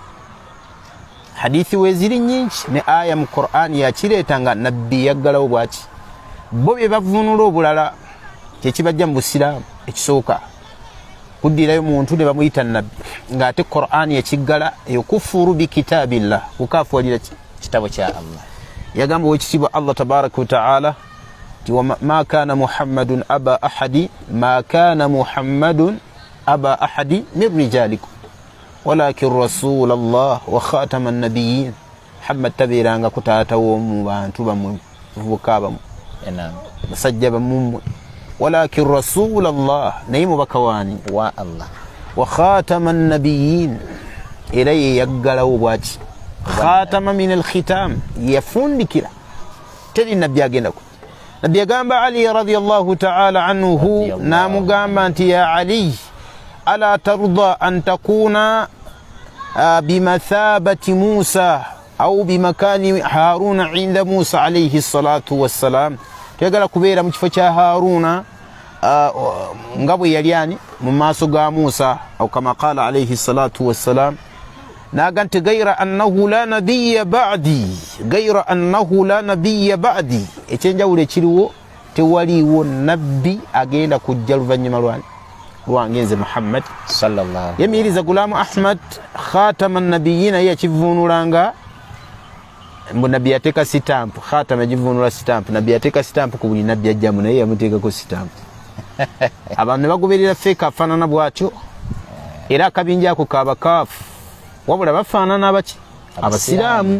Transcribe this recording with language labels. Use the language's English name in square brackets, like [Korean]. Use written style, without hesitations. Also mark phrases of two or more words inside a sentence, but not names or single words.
[Ganda] Hadithi weeziri nyingi ne aya mu Qur'ani yakireeta nga nabbi yaggalawo bwaki. Bo bye bavunula obulala kyekibajja mu Busiraamu ekisooka kuddirayo muntu ne bamuyita nabbi, ng'ate Qur'ani yakiggala eyo [Arabic] كفر بكتاب الله, [Ganda] kukaafuwalira kitabo kya Allah. Yagamba wekitiibwa [Arabic] Allah تبارك وتعالى ti ما كان محمد أبا أحد من رجالكم ولكن رسول الله وخاتم النبيين. [Ganda] Muhammad tabeeranga ku taata w'omu bantu bamwe, vubuka bamwe, basajja bamwe, [Arabic] ولكن رسول الله, [Ganda] naye mubaka waani wa Allah, [Arabic] وخاتم النبيين, [Ganda] era ye yaggalawo bwaki. [Arabic] خاتم من الختام, [Ganda] yafundikira, teri nabbi agendako. Nabbi yagamba Ali [Arabic] رضي الله تعالى عنه, [Ganda] namugamba nti [Arabic] يا علي ألا ترضى أن تكون بمثابة موسى أو بمكان هارون عند موسى عليه الصلاة والسلام, [Ganda] tuyagala kubeera mu kifo kya Haruna nga bwe yali ani mu maaso ga Musa, [Arabic] أو كما قال عليه الصلاة والسلام. [Ganda] Naga nti [Arabic] غير أنه لا نبي بعدي, [Ganda] ekyenjawulo ekiriwo tewaliwo nabbi agenda kujja luvannyuma lwange nze Muhammad sallallahu. Yemiriza Gulaamu Ahmad [Arabic] خاتم النبيين [Ganda] yakivunulanga mbu nabbi yateeka sitampu, khatama givunula sitampu, nabbi yateeka sitampu ku buli nabbi ajjamu, naye yamuteekako sitampu. Abantu ne bagoberera feeka afaanana bw'atyo, era akabinja ako kabakaafu, wabula bafaanana abaki Abasiraamu.